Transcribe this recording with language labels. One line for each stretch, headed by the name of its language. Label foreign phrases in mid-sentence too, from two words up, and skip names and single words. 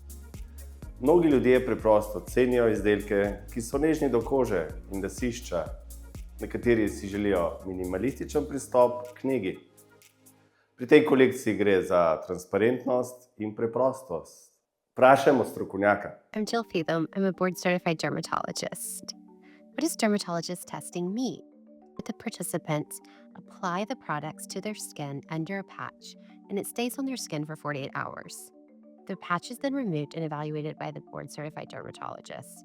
Slovenian: Mnogi ljudje preprosto cenijo izdelke, ki so nežni do kože in lasišča. Nekateri si želijo minimalističen pristop k negi. Pri tej kolekciji gre za transparentnost in preprostost. Vprašajmo strokovnjaka.
English: I'm Jill Feetham. I'm a board-certified dermatologist. What does dermatologist testing mean? The participants apply the products to their skin under a patch, and it stays on their skin for 48 hours. The patch is then removed and evaluated by the board-certified dermatologist.